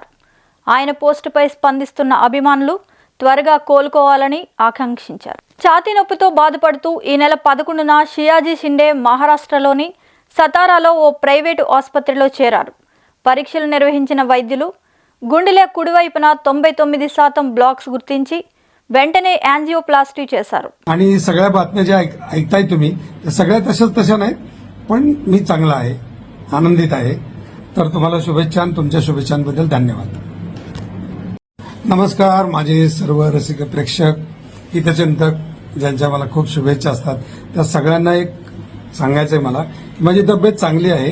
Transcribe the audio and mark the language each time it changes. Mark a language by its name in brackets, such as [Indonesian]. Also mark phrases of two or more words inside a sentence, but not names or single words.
[Telugu] ఆయన పోస్టుపై స్పందిస్తున్న అభిమానులు త్వరగా కోలుకోవాలని ఆకాంక్షించారు. ఛాతీ నొప్పితో బాధపడుతూ ఈ నెల 11న సియాజీ షిండే మహారాష్ట్రలోని సతారాలో ఓ ప్రైవేటు ఆసుపత్రిలో చేరారు. పరీక్షలు నిర్వహించిన వైద్యులు గుండెల కుడివైపున 99% బ్లాక్స్ గుర్తించి వెంటనే యాంజియోప్లాస్టీ చేశారు. [Marathi] आणि सगळ्या बातम्या ज्या ऐकताय तुम्ही त्या सगळ्या तशा नाही, पण मी चांगला आहे, आनंदित आहे. तर तुम्हाला शुभेच्छा आणि तुमच्या शुभेच्छांबद्दल धन्यवाद. नमस्कार माझे सर्व रसिक प्रेक्षक, हितचिंतक ज्यांच्या मला खूप शुभेच्छा असतात त्या सगळ्यांना एक सांगायचंय मला की माझी तब्येत चांगली आहे.